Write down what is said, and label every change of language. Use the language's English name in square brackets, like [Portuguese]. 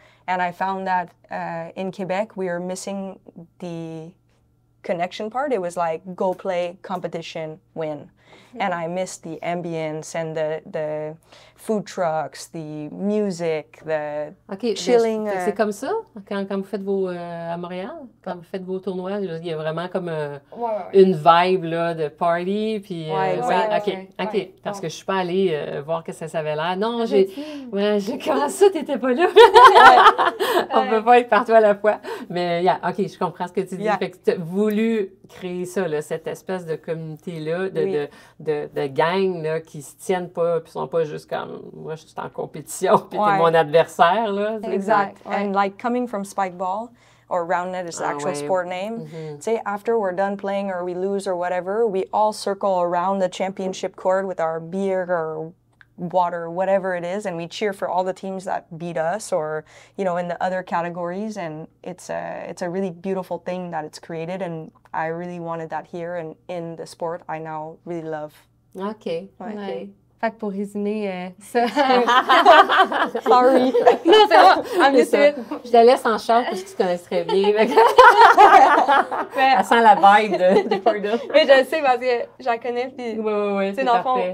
[English] And I found that in Quebec, we are missing the connection part. It was like go play, competition, win. And I missed the ambience and the food trucks, the music, the chilling. [French] C'est comme ça quand vous faites à Montréal, quand vous faites vos tournois, il y a vraiment comme une vibe là, de party. Puis, OK. Parce que je suis pas allée voir que ça avait l'air. Non, comment ça, t'étais pas là? On peut pas être partout à la fois. Mais, OK, je comprends ce que tu dis. Fait que tu as voulu créer ça, là, cette espèce de communauté-là, de gang là, qui se tiennent pas, puis sont pas juste comme moi, je suis en compétition, puis t'es mon adversaire. Là, exact. [English] And like coming from Spike Ball, or Round Net is the actual sport name, say after we're done playing or we lose or whatever, we all circle around the championship court with our beer or water, whatever it is, and we cheer for all the teams that beat us or, you know, in the other categories. And it's a really beautiful thing that it's created, and I really wanted that here and in the sport I now really love. [French] OK. Fait que pour résumer ça... [English] Sorry. [French] Non, c'est bon, [English] I'm used to it. [French] Je te laisse en charge parce que tu connais très bien. Elle sent la vibe de Corda. Mais je le sais parce que j'en connais, puis... Oui, c'est dans le parfait.